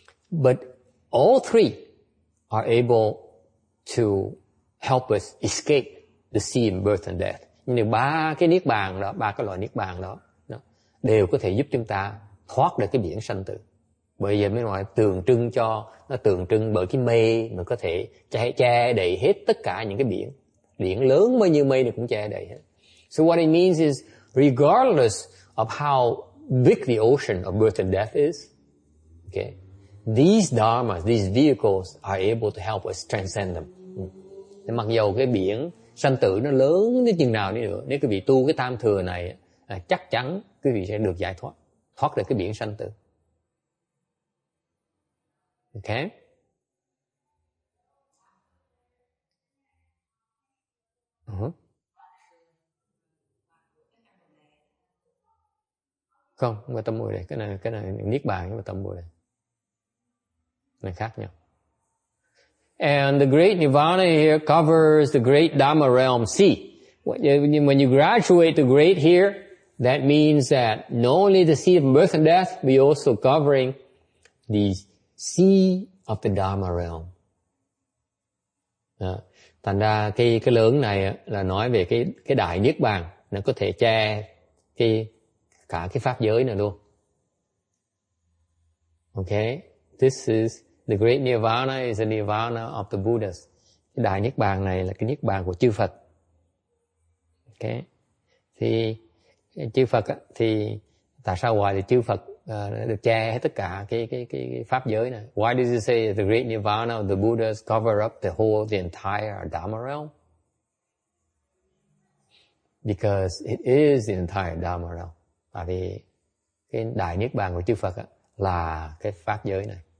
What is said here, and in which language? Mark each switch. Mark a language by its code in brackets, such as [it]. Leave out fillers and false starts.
[en] But all three are able to help us escape the sea of birth and death. [vi] Nhưng ba cái niết bàn đó, [en] ba cái loại niết bàn đó, [vi] đều có thể giúp chúng ta thoát được cái biển sanh tử. Bởi vậy mới nói tượng trưng cho, nó tượng trưng bởi cái mây mà có thể che đầy hết tất cả những cái biển. Biển lớn bao nhiêu mây thì cũng che đầy hết. [en] So what it means is, regardless of how big the ocean of birth and death is, okay, these dharmas, these vehicles are able to help us transcend them. [vi] Mặc dầu cái biển sanh tử nó lớn đến chừng nào đi nữa, nếu quý vị tu cái tam thừa này, chắc chắn quý vị sẽ được giải thoát được cái biển sanh tử. [en] Okay? [vi] Không phải tâm mùi đây, cái này niết bàn nhưng mà tâm mùi đây. Này khác nhau. [en] And the great nirvana here covers the great Dhamma realm. See, when you graduate to great here, that means that not only the sea of birth and death, but also covering the sea of the Dhamma realm. [vi] Thành ra cái lớn này là nói về cái đại niết bàn, nó có thể che cả cái pháp giới này luôn. [en] Okay, this is the great nirvana is the nirvana of the Buddhas. [vi] Cái đại niết bàn này là cái niết bàn của chư Phật. Okay, thì chư Phật thì tại sao gọi là chư Phật được che hết tất cả cái pháp giới này? [en] Why does it say the great nirvana of the Buddhas cover up the entire Dhamma realm? Because it is the entire Dhamma realm. [vi] Tại vì cái đại niết bàn của chư Phật là cái pháp giới này.